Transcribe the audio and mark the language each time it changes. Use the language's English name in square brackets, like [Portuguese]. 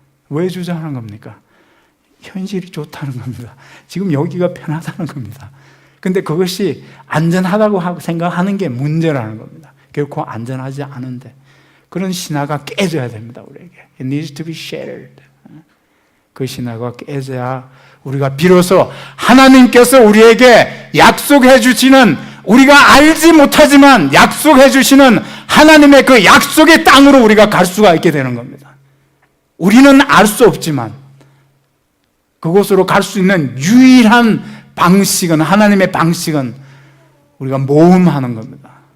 [Korean] 왜 주저하는 겁니까? 현실이 좋다는 겁니다. 지금 여기가 편하다는 겁니다. 근데 그것이 안전하다고 생각하는 게 문제라는 겁니다. 결코 안전하지 않은데 그런 신화가 깨져야 됩니다. 우리에게 [English] It needs to be shattered. [Korean] 그 신화가 깨져야 우리가 비로소 하나님께서 우리에게 약속해 주시는, 우리가 알지 못하지만 약속해 주시는 하나님의 그 약속의 땅으로 우리가 갈 수가 있게 되는 겁니다. 우리는 알 수 없지만 그곳으로 갈 수 있는 유일한 방식은, 하나님의 방식은 우리가 모험하는 겁니다.